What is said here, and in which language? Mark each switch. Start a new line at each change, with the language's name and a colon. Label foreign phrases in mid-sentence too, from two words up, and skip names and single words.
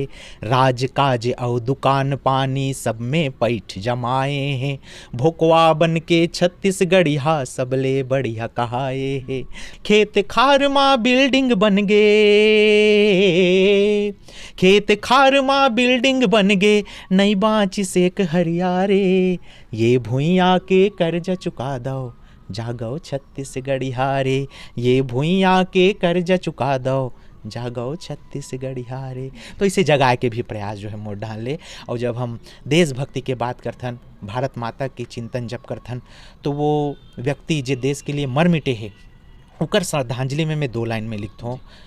Chhattisgarhi: राज काज औ दुकान पानी सब में पैठ जमाए हैं। भोकवा बन के छत्तीसगढ़िया सबले बढ़िया कहाए है। खेत खार मा बिल्डिंग बन गे, खेत खार मा बिल्डिंग बन गे, नहीं बाँची सेक हरियारे। ये भुइयाँ के कर्जा चुका दो, जागो छत्तीसगढ़िया रे। ये भुइयाँ के कर्जा चुका दो, जागो छत्तीसगढ़िया रे। तो इसे जगाए के भी प्रयास जो है मोर डाले। और जब हम देशभक्ति के बात करथन, भारत माता के चिंतन जब करथन, तो वो व्यक्ति जो देश के लिए मर मिटे है, उकर श्रद्धांजलि में मैं 2 लाइन में लिखता हूँ।